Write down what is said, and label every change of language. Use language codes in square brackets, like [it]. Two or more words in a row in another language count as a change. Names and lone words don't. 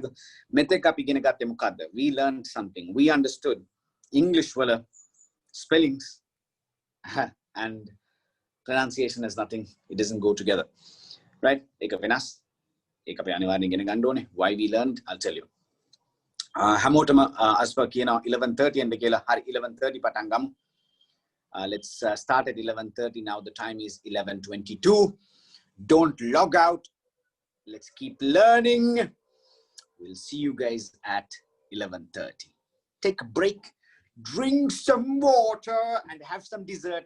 [si] මෙතෙක් අපි ඉගෙන ගත්තේ මොකද්ද? [en] We learned something. We understood English වල spellings and pronunciation has nothing. It doesn't go together. Right? [si] ඒක වෙනස්. ඒක අපි අනිවාර්යෙන් ඉගෙන ගන්න ඕනේ. [en] Why we learned, I'll tell you. [si] හැමෝටම අස්පා කියනවා 11:30 එන්න කියලා. හරි 11:30 පටන් ගමු. [en] Let's start at 11:30. Now the time is 11:22. Don't log out. Let's keep learning. We'll see you guys at 11:30. Take a break, drink some water, and have some dessert.